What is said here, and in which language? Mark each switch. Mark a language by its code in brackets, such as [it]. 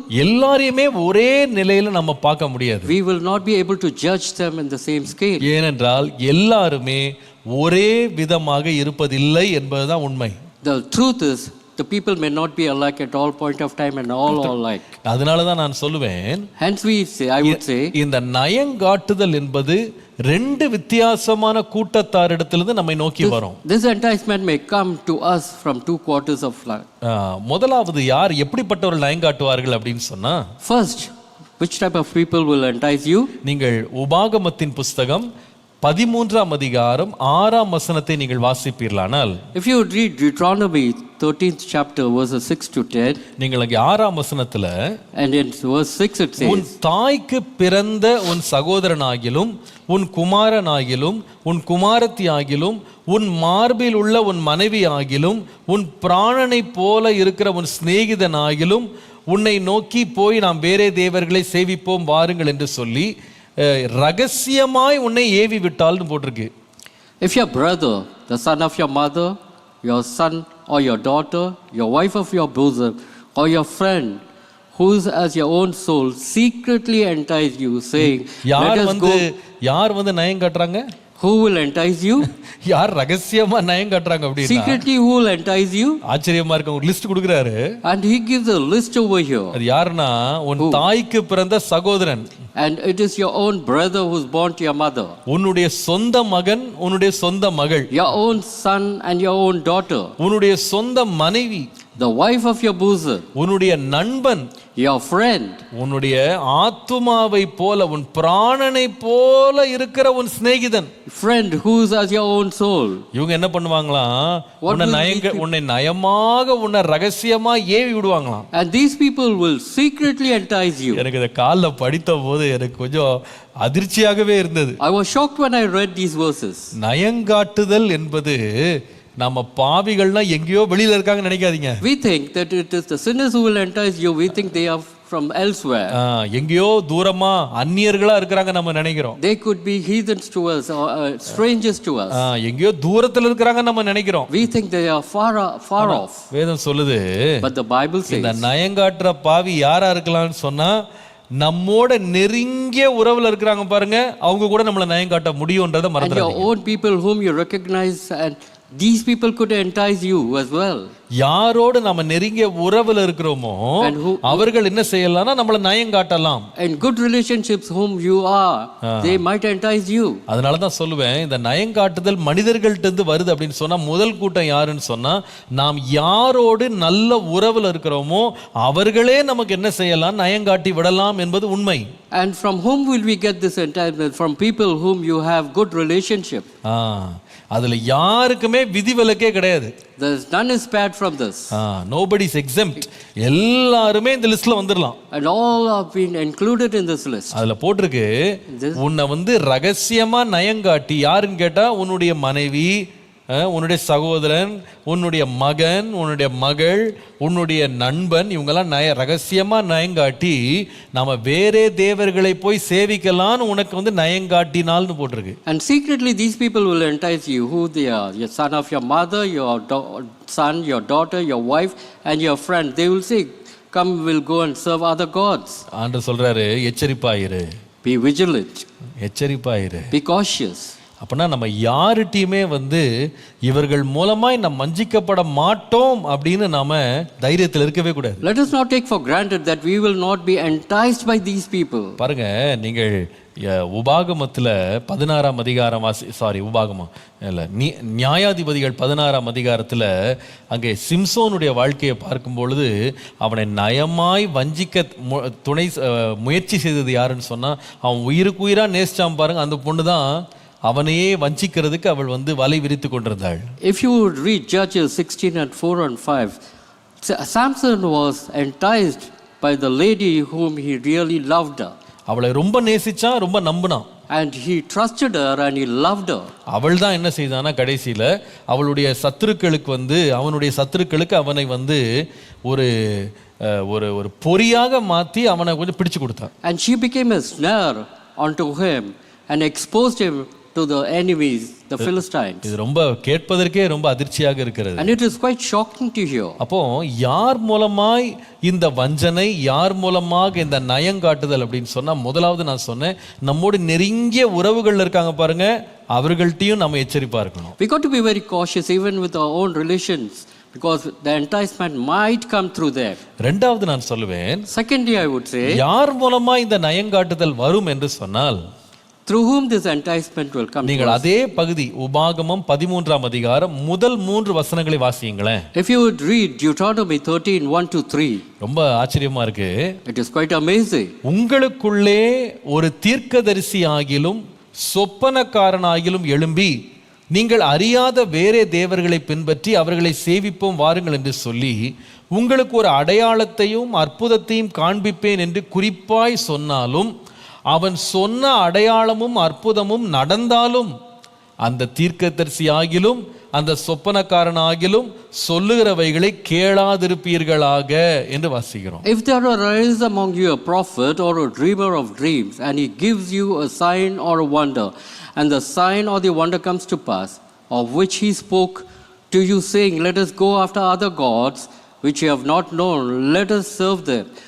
[ta] எல்லாரையுமே ஒரே நிலையில நம்ம பார்க்க முடியாது. [en] We will not be able to judge them in the same scale. [ta] ஏனென்றால் எல்லாருமே ஒரே விதமாக இருப்பதில்லை என்பதுதான் உண்மை. [en] The truth is the people may not be alike at all point of time and all alike. [ta] அதனால தான் நான் சொல்லுவேன், [en] Hence I would say, [ta] இந்த நயங்காட்டுதல் என்பது ரெண்டு வித்தியாசமான கூட்டத்தாரிடத்திலிருந்து நம்மை நோக்கி வரும். [en] this enticement may come to us from two quarters of life. [ta] முதலாவது யார் எப்படிப்பட்டவர்கள் நயங்காட்டுவார்கள் அப்படின்னு சொன்னா, [en] First, which type of people will entice you? [ta] நீங்கள் உபாகமத்தின் புஸ்தகம் 13ஆம் அதிகாரம் 6ஆம் வசனத்தை நீங்கள் வாசிப்பீர்களானால், [en] If you would read Deuteronomy 13th chapter verses 6 to 10, [ta] நீங்கள் அங்கே 6ஆம் வசனத்துல, [en] and in verse 6 it [ta] உன் [en] says, [ta] தாய்க்கு பிறந்த உன் சகோதரனாகிலும் உன் குமாரனாகிலும் உன் குமாரத்தி ஆகிலும் உன் மார்பில் உள்ள உன் மனைவி ஆகிலும் உன் பிராணனை போல இருக்கிற உன் சிநேகிதனாகிலும் உன்னை நோக்கி போய் நாம் வேறே தேவர்களை சேவிப்போம் வாருங்கள் என்று சொல்லி ரகசியமாய் உன்னை ஏவி விட்டால்னு போட்டிருக்கு. [en] if your brother, the son of your mother, your son or your daughter, your wife of your bosom, or your friend, who is as your own soul, secretly entice you, saying, [ta] யார் [en] let us [ta] வந்து [en] go. [ta] யார் வந்து நயம் காட்டுறாங்க? [en] Who will entice you? [ta] யார் ரகசியமா நயம் காட்டுறாங்க அப்படின்னா, [en] Secretly who will entice you? [ta] ஆச்சரியமா இருக்கு. ஒரு லிஸ்ட் கொடுக்குறாரு. [en] And he gives a list over here. [ta] அது யாருன்னா, உன் தாய்க்கு பிறந்த சகோதரன், [en] And it is your own brother who's born to your mother, [ta] உன்னுடைய சொந்த மகன், உன்னுடைய சொந்த மகள், [en] your own son and your own daughter, [ta] உன்னுடைய சொந்த மனைவி, [en] the wife of your bosom, [ta] உன்னுடைய நண்பன், [en] your friend, [ta] உன்னுடைய ஆத்துமாவை போல உன் பிராணனை போல இருக்கிற உன் சிநேகிதன். [en] friend who is as your own soul. [ta] இவங்க என்ன பண்ணுவாங்களாம், [en] What will [ta] உன்னை நயமாக உன்னை ரகசியமா AV விடுவாங்களாம். [en] And these people will secretly entice you. [ta] எனக்கு இதை காலைல படித்த போது எனக்கு கொஞ்சம் அதிர்ச்சியாகவே இருந்தது. [en] I was shocked when I read these verses. [ta] நயங்காட்டுதல் என்பது நம்ம பாவிகள்னா எங்கேயோ வெளியில இருக்காங்கன்னு நினைக்காதீங்க. [en] We think that it is the sinners who will entice you. We think they are from elsewhere. [ta] எங்கேயோ தூரமா அந்நியர்களா இருக்கிறாங்க நம்ம நினைக்கிறோம். [en] They could be heathens to us or strangers to us. [ta] எங்கேயோ தூரத்துல இருக்கிறாங்க நம்ம நினைக்கிறோம். [en] We think they are far off. [ta] வேதம் சொல்லுது, [en] But the Bible says, [ta] இந்த நயங்காட்டுற பாவி யாரா இருக்கலாம்னு சொன்னா, நம்மோட நெருங்கிய உறவுல இருக்கிறாங்க பாருங்க, அவங்க கூட நம்மள நயங்காட்ட முடியும்ன்றத [en] and [ta] மறந்துடாதீங்க. [en] your own people whom you recognize, and these people could entice you as well. [ta] யாரோடு நம்ம நெருங்கிய உறவுல இருக்கிறோமோ அவர்கள் என்ன செய்யலாம்னா நம்மள நயங்காட்டலாம். [en] And good relationships whom you are, they might entice you. [ta] அதனால தான் சொல்லுவேன், இந்த நயங்காட்டுதல் மனிதர்கள்ட்ட இருந்து வருது அப்படின்னு சொன்னா, முதல் கூட்டம் யாருன்னு சொன்னா, நாம் யாரோடு நல்ல உறவுல இருக்கிறோமோ அவர்களே நமக்கு என்ன செய்யலாம், நயங்காட்டி விடலாம் என்பது உண்மை. [en] And from whom will we get this enticement? From people whom you have good relationship. [ta] அதுல யாருக்குமே விதிவிலக்கே கிடையாது. [en] None is spared from this. Nobody is exempt. [ta] எல்லாருமே இந்த லிஸ்ட்ல வந்துடலாம். [en] And all have been included in this list. [ta] அதுல போட்டிருக்கு, உன்னை வந்து ரகசியமா நயங்காட்டி, யாருன்னு கேட்டா உன்னுடைய மனைவி, உன்னுடைய சகோதரன், உன்னுடைய மகன், உன்னுடைய மகள், உன்னுடைய நண்பன், இவங்கெல்லாம் ரகசியமா நயங்காட்டி நாம வேறே தேவர்களை போய் சேவிக்கலான்னு உனக்கு வந்து நயங்காட்டினால்னு போட்டிருக்கு. [en] And secretly these people will entice you. Who they are? Your son of your mother, your son, your daughter, your wife, and your friend. They will say, come, we'll go and serve other gods. [ta] ஆண்டவர் சொல்றாரு, எச்சரிப்பாயிரு. [en] Be vigilant. [ta] எச்சரிப்பாயிரு. [en] Be cautious. [ta] அப்படின்னா நம்ம யார்கிட்டையுமே வந்து இவர்கள் மூலமாய் நாம் வஞ்சிக்கப்பட மாட்டோம் அப்படின்னு நாம தைரியத்தில் இருக்கவே கூடாது. [en] Let us not take for granted that we will not be enticed by these people. [ta] பாருங்க, நீங்கள் உபாகமத்தில் 16ஆம் அதிகாரம் உபாகமம் இல்லை, நியாயாதிபதிகள் 16ஆம் அதிகாரத்தில் அங்கே சிம்சோனுடைய வாழ்க்கையை பார்க்கும் பொழுது அவனை நயமாய் வஞ்சிக்க முயற்சி செய்தது யாருன்னு சொன்னால், அவன் உயிருக்கு உயிராக நேசிச்சான் பாருங்க, அந்த பொண்ணு தான் அவனையே வஞ்சிக்கிறதுக்கு அவள் வந்து வலை விரித்து கொண்டிருந்தாள். [en] If you would read Judges 16 and 4 and 5, Samson was enticed by the lady whom he really loved her. [ta] அவளை ரொம்ப நேசிச்சான், ரொம்ப நம்பினான். [en] And he trusted her and he loved her. [ta] அவள் தான் என்ன செய்தானா, கடைசியில் அவளுடைய சத்துருக்களுக்கு வந்து அவனுடைய சத்துருக்களுக்கு அவனை வந்து ஒரு ஒரு ஒரு பொறியாக மாற்றி அவனை கொஞ்சம் பிடிச்சு கொடுத்தான். [en] And she became a snare unto him and exposed him to the enemies, the Philistines. [ta] இது ரொம்ப கேட்பதற்கே ரொம்ப அதிர்ச்சியாக இருக்கிறது. [en] And it is quite shocking to hear. [ta] அப்போ யார் மூலமாய் இந்த வஞ்சனை, யார் மூலமாக இந்த நயங்காட்டுதல் அப்படின்னு சொன்னா, முதலாவது நான் சொன்னேன், நம்மோடு நெருங்கிய உறவுகள் இருக்காங்க பாருங்க, அவர்கள்ட்டையும் நம்ம எச்சரிப்பா இருக்கணும். [en] We got to be very cautious even with our own relations, because the enticement might come through them. [ta] ரெண்டாவது நான் சொல்லுவேன், [en] Secondly, I would say, [ta] யார் மூலமா இந்த நயங்காட்டுதல் வரும் என்று சொன்னால், [en] through whom this enticement will come to [ta] நீங்கள் [en] us. [ta] அதே பகுதி உபாகமம் 13ஆம் அதிகாரம் முதல் 3 வசனங்களை வாசியுங்களேன். [en] If you would read Deuteronomy 13, 1-3, [ta] ரொம்ப ஆச்சரியமா இருக்கு. [en] it is quite amazing. [ta] உங்களுக்குள்ளே ஒரு தீர்க்கதரிசி ஆகிலும் சொப்பனக்காரனாகிலும் எழும்பி நீங்கள் அறியாத வேறே தேவர்களை பின்பற்றி அவர்களை சேவிப்போம் வாருங்கள் என்று சொல்லி உங்களுக்கு ஒரு அடையாளத்தையும் அற்புதத்தையும் காண்பிப்பேன் என்று குறிப்பாய் சொன்னாலும், அவன் சொன்ன அடையாளமும் அற்புதமும் நடந்தாலும், அந்த தீர்க்கதரிசி ஆகிலும் அந்த சொப்பனக்காரன் ஆகிலும் சொல்லுகிறவைகளை கேளாதிருப்பீர்களாக என்று வாசிக்கிறோம். [en] If there arise among you a prophet or a dreamer of dreams, and he gives you a sign or a wonder, and the sign or the wonder comes to pass, of which he spoke to you, saying, let us go after other gods which you have not known, let us serve them.